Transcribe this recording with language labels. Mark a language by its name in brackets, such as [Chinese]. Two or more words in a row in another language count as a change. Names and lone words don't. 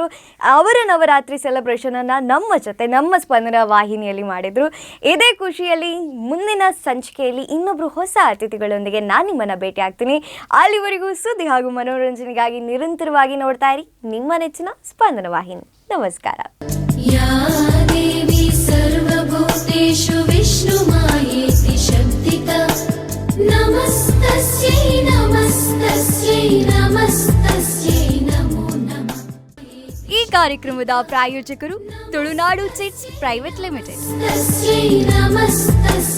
[Kannada] ಅವರ ನವರಾತ್ರಿ ಸೆಲೆಬ್ರೇಷನ್ ಅನ್ನ ನಮ್ಮ ಜೊತೆ ನಮ್ಮ ಸ್ಪಂದನ ವಾಹಿನಿಯಲ್ಲಿ ಮಾಡಿದ್ರು. ಇದೇ ಖುಷಿಯಲ್ಲಿ ಮುಂದಿನ ಸಂಚಿಕೆಯಲ್ಲಿ ಇನ್ನೊಬ್ರು ಹೊಸ ಅತಿಥಿಗಳೊಂದಿಗೆ ನಾನು ನಿಮ್ಮನ್ನ ಭೇಟಿ ಆಗ್ತೀನಿ. ಅಲ್ಲಿವರೆಗೂ ಸುದ್ದಿ ಹಾಗೂ ಮನೋರಂಜನೆಗಾಗಿ ನಿರಂತರವಾಗಿ ನೋಡ್ತಾ ಇರಿ ನಿಮ್ಮ ನೆಚ್ಚಿನ ಸ್ಪಂದನ ವಾಹಿನಿ. ನಮಸ್ಕಾರ. [Sanskrit] या देवी सर्वभूतेषु विष्णुमायेति शक्तिता नमस्तस्यै नमस्तस्यै नमस्तस्यै नमो नमः. [Kannada] ಈ ಕಾರ್ಯಕ್ರಮದ ಪ್ರಾಯೋಜಕರು ತುಳುನಾಡು ಚಿಟ್ಸ್ ಪ್ರೈವೇಟ್ ಲಿಮಿಟೆಡ್. [Sanskrit] तस्यै नमस्तस्यै